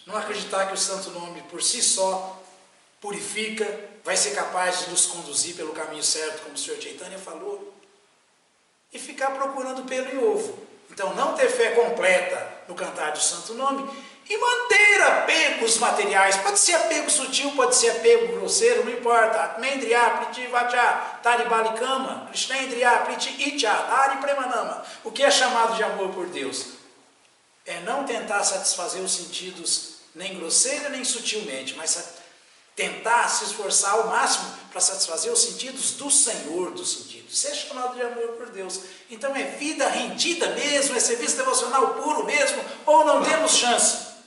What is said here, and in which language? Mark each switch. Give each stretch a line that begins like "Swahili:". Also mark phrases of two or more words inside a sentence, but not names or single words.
Portuguese: Não acreditar que o santo nome por si só purifica, vai ser capaz de nos conduzir pelo caminho certo, como o Senhor Chaitanya falou. E ficar procurando pelo em ovo. Então não ter fé completa no cantar do santo nome e manter apegos materiais. Pode ser apego sutil, pode ser apego grosseiro, não importa.
Bangla: আত্মেন্দ্রিয় প্রীতি বাঞ্ছা তারে বলি কাম কৃষ্ণেন্দ্রিয় প্রীতি ইচ্ছা ধরে প্রেম নাম.
Portuguese: O que é chamado de amor por Deus? É não tentar satisfazer os sentidos nem grosseira nem sutilmente, mas tentar se esforçar ao máximo para satisfazer os sentidos do Senhor dos sentidos. Isso é chamado de amor por Deus. Então é vida rendida mesmo, é serviço devocional puro mesmo, ou não temos chance?